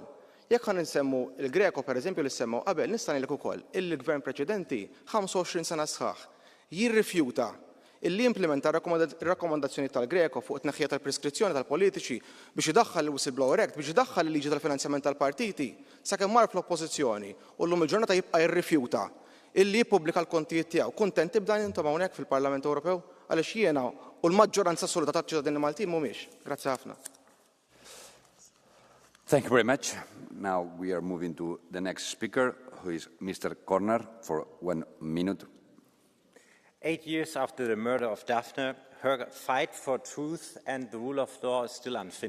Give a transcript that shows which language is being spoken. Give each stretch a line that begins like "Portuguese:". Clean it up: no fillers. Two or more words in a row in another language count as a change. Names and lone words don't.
Maltese: Jekk ħan insemmu il-Greko pereżempju li semmew qabel nista' ngħidlek ukoll il-gvern preċedenti 25 sena sħaħ jirrifjuta illi implementa rakkomandazzjoni tal-Greko fuq it-tneħħija tal-preskrizzjoni tal-politiċi biex idaħħal il-Whistleblower Act, biex idaħħal il-liġi tal-finanzjament tal-partiti, sakemm mar fl-oppożizzjoni u llum il-ġurnata jibqa' jirrifjuta illi jippubblika l-kontijiet tiegħu. Kuntenti b'dan intom hawnhekk fil-Parlament Ewropew għaliex jiena u l-maġġoranza assoluta tal-ċittadini Maltin mhumiex. Grazzi ħafna.
English: Thank you very much. Now we are moving to the next speaker, who is Mr. Corner, for 1 minute. 8 years after the murder of Daphne, her fight for truth and the rule of law is still unfinished.